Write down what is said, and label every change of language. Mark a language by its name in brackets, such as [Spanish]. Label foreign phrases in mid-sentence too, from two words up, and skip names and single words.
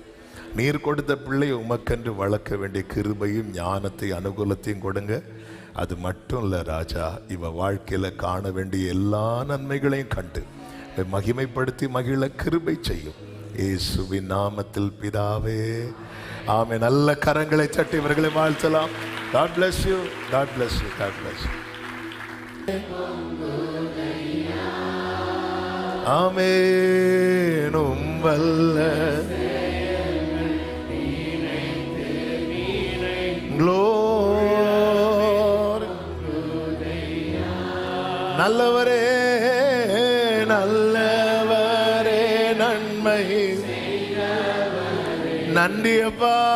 [Tamil] நீர் கொடுத்த பிள்ளை உமக்கென்று வளர்க்க வேண்டிய கிருபையும் ஞானத்தை அனுகூலத்தையும் கொடுங்க. அது மட்டும் இல்லை ராஜா, இவ வாழ்க்கையில் காண வேண்டிய எல்லா நன்மைகளையும் கண்டு மகிமைப்படுத்தி மகிழ கிருபை செய்யும். இயேசுவின் நாமத்தில் பிதாவே, ஆமென். நல்ல கரங்களை தட்டி இவர்களை வாழ்த்தலாம். [English] God bless you. God bless you. God bless you. [Tamil] ஆமென். வல்ல glory. நல்லவரே நல்லவரே நன்மை நன்றி அப்பா.